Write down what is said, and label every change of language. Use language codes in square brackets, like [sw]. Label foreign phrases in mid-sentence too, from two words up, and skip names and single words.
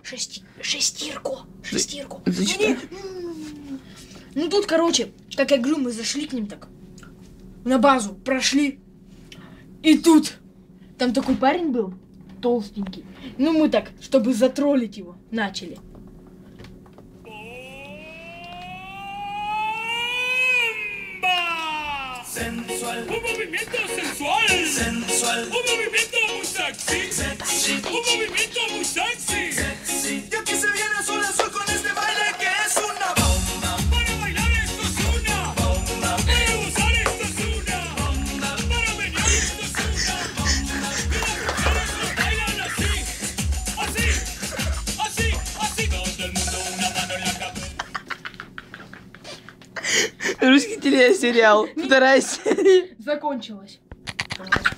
[ru] Шестирку. Зачитай. Ну тут, короче, как я говорю, мы зашли к ним так. На базу прошли. И тут там такой парень был, толстенький. Ну мы так, чтобы затроллить его, начали. [es] Sensual, un movimiento sensual, sensual, un movimiento muy sexy, sexy, un movimiento muy sexy, sexy. Y aquí se viene azul azul con este baile que es una bomba. Para bailar esto es una bomba. Para gozar esto es una bomba. Para menear esto es una bomba. Y las mujeres lo bailan así, así, así, así. Todo el mundo una mano en la cabeza. [ru] Русский телесериал. Вторая серия. Закончилось.